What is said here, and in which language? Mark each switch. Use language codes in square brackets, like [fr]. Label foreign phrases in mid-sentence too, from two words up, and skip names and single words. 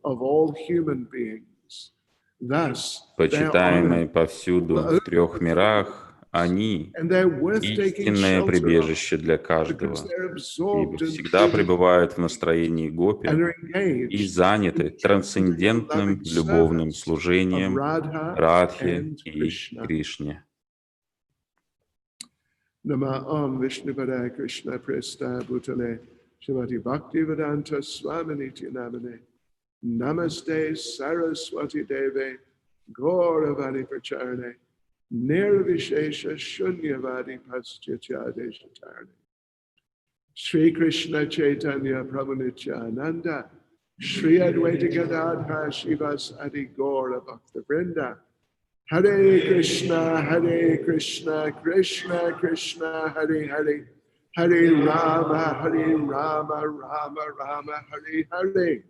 [ru] Почитаемые повсюду в 3 мирах, они — истинное прибежище для каждого, ибо всегда пребывают в настроении гопи и заняты трансцендентным любовным служением Радхе и Кришне. [sa] नम ॐ विष्णुपादाय कृष्ण प्रेष्ठ भूतले श्रीमति भक्तिवेदान्त स्वामिनिति नामने नमस्ते सरस्वती देवे गौरवाणी प्रचारिणे निर्विशेष शून्यवादि पाश्चात्यदेश तारिणे श्री कृष्ण चैतन्य प्रभु नित्यानन्द श्री अद्वैत गदाधर श्रीवास आदि गौर भक्त वृन्द हरे कृष्ण, कृष्ण कृष्ण, हरे हरे, हरे राम, राम राम, हरे हरे.